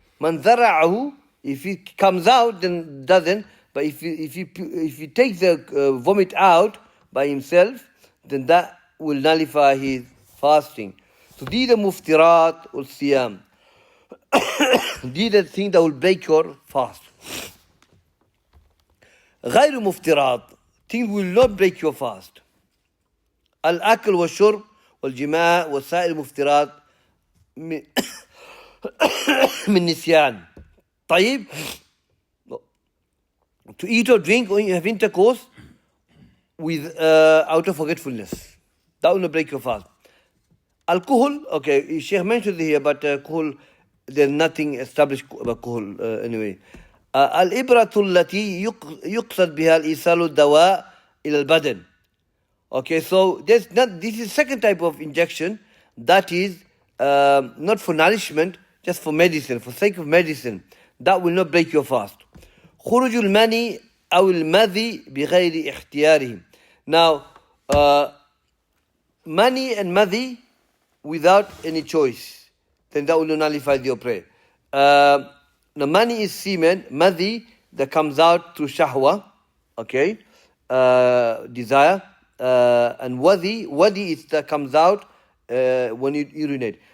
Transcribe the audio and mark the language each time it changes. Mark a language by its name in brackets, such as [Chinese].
[English] Man [Arabic] ذرعه, [English] if it comes out then doesn't, but if he takes the vomit out by himself, then that will nullify his fasting. So these are muftirat or siyam. These are things that will break your fast. [Arabic] غير مفترات, [English] things will not break your fast. [Arabic] الأكل والشرب والجماع وسائر المفترات من نسيان. طيب, [English] to eat or drink or you have intercourse with out of forgetfulness, that will not break your fast. Alcohol, okay, Shaykh mentioned it here, but alcohol, there's nothing established about alcohol anyway. [Arabic] الإبرة التي يقصد بها الإيصال الدواء إلى البدن. [English] Okay, so this is second type of injection that is not for nourishment, just for medicine, for sake of medicine. That will not break your fast. [Arabic] خروج المني أو المذي بغير اختياره. [English] Now, money and madhi without any choice, then that will nullify your prayer. The money is semen, madhi that comes out through shahwa, okay, desire, and wadi is that comes out when you urinate.